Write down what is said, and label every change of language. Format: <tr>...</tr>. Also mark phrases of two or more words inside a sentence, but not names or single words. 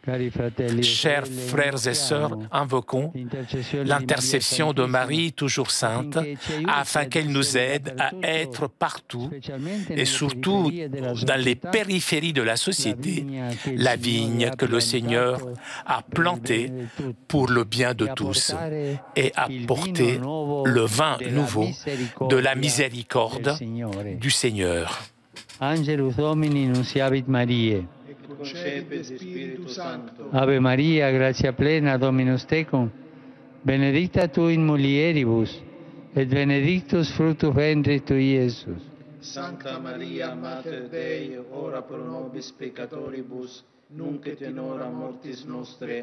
<fr>Chers frères et sœurs, invoquons l'intercession de Marie, toujours sainte, afin qu'elle nous aide à être partout et surtout dans les périphéries de la société, la vigne que le Seigneur a plantée pour le bien de tous et à porter le vin nouveau de la miséricorde du Seigneur.</fr> <la>Angelus Domini nunciavit Mariae. Ave Maria, gratia plena, Dominus tecum, benedicta tu in mulieribus, et benedictus fructus ventris tui, Iesus. Sancta Maria, Mater Dei, ora pro nobis peccatoribus, nunc et in hora mortis nostre.</la>